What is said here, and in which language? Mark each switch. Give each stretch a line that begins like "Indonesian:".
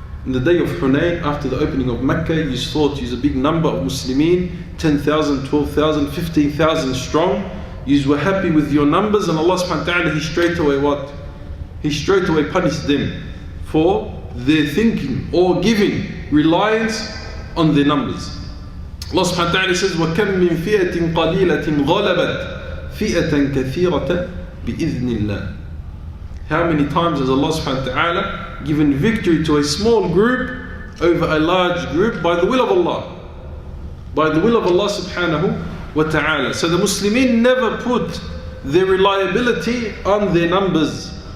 English: In the day of Hunayn, after the opening of Mecca, you thought you was a big number of Muslimin, 10,000, 12,000, 15,000 strong. You were happy with your numbers, and Allah subhanahu wa ta'ala, He straight away what? He straight away punished them for their thinking or giving reliance on their numbers.
Arabic: Allah subhanahu wa ta'ala says, وَكَمْ مِنْ فِئَةٍ قَلِيلَةٍ غَلَبَتْ فِئَةً كَثِيرَةً بِإِذْنِ اللَّهِ.
English: How many times has Allah subhanahu wa ta'ala given victory to a small group over a large group by the will of Allah? By the will of Allah subhanahu wa ta'ala. So the Muslimin never put their reliability on their numbers.